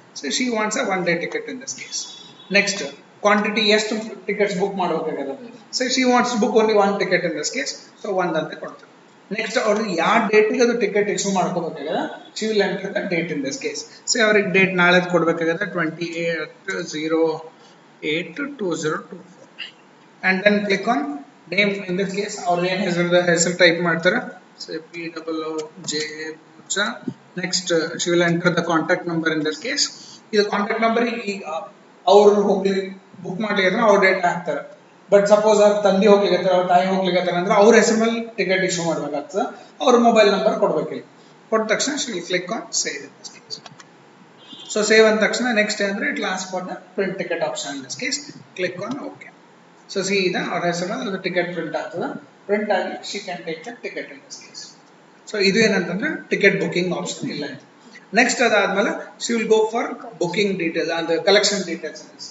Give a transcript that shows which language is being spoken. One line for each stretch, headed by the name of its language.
English: So she wants a 1 day ticket in this case. Next quantity
Kannada: ಎಷ್ಟು tickets book ಮಾಡಬೇಕಾಗಲ್ಲ,
English: So she wants book only 1 ticket in this case.
Kannada: So 1 ಅಂತ ಕೊಡ್ತಾರೆ. Next ಅವ್ರಿಗೆ ಯಾವ ಡೇಟಿಗೆ ಅದು ticket issue ಮಾಡ್ಕೋಬೇಕಾಗಲ್ಲ,
English: She will enter the date in this case.
Kannada: So ಅವ್ರಿಗೆ date ನಾಳೆ ಕೊಡ್ಬೇಕಾಗತ್ತೆ 28/08/2024
English: and then click on name. in this case
Kannada: ಅವ್ರ ಏನು ಹೆಸರು ಟೈಪ್ ಮಾಡ್ತಾರೆ, so POOJ Pooja.
English: next she will enter the contact number in this case.
Kannada: ಇದು contact number ಈಗ ಅವ್ರು ಹೋಗ್ಲಿ ಬುಕ್ ಮಾಡ್ಲಿಕ್ಕೆ ಅವ್ರ ಡೇಟ್ ಹಾಕ್ತಾರೆ. ಬಟ್ ಸಪೋಸ್ ಅವ್ರ ತಂದೆ ಹೋಗ್ಲಿಕ್ಕೆ, ಅವ್ರ ತಾಯಿ ಹೋಗ್ಲಿಕ್ಕೆ ಅಂದ್ರೆ ಅವ್ರ ಹೆಸರು ಮೇಲೆ ಟಿಕೆಟ್ ಇಶ್ಯೂ ಮಾಡ್ಬೇಕಾಗ್ತದೆ, ಅವ್ರ ಮೊಬೈಲ್ ನಂಬರ್ ಕೊಡ್ಬೇಕಿಲ್ಲ. ಕೊಟ್ಟ ತಕ್ಷಣ
English: she will click on save in this case. So save
Kannada: ಅಂದ ತಕ್ಷಣ
English: Next ಅಂದ್ರೆ it last for the print ticket option. In this case click on okay.
Kannada: So ಸೀದಾ ಅವ್ರ ಹೆಸರಲ್ಲಿ ಅದು ಟಿಕೆಟ್ ಪ್ರಿಂಟ್ ಆಗ್ತದೆ. ಪ್ರಿಂಟ್ ಆಗಿ
English: She can take the ticket in this case.
Kannada: So ಇದು ಏನಂತಂದ್ರೆ ಟಿಕೆಟ್ ಬುಕಿಂಗ್ ಆಪ್ಷನ್ ಇಲ್ಲ. ನೆಕ್ಸ್ಟ್ ಅದಾದ್ಮೇಲೆ
English: she will go for booking details
Kannada: ಅಂದ್ರೆ ಕಲೆಕ್ಷನ್ ಡೀಟೇಲ್ಸ್.